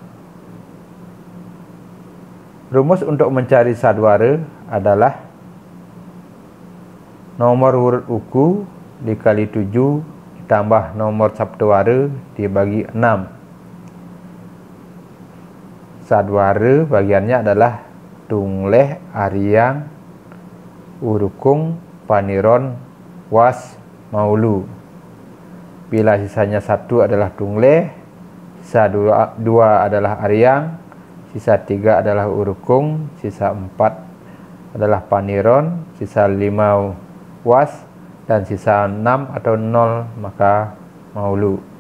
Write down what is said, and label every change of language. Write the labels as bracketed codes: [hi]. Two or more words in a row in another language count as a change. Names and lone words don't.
[id] Rumus untuk mencari sadwara adalah nomor urut uku dikali 7 ditambah nomor sabtawara dibagi 6. Sadwara bagiannya adalah tungleh, ariang, urukung, paniron, was, maulu. Bila sisanya 1 adalah tungleh, sisa 2 adalah ariang, sisa 3 adalah urukung, sisa 4 adalah paniron, sisa 5 was, dan sisa 6 atau 0 maka maulu.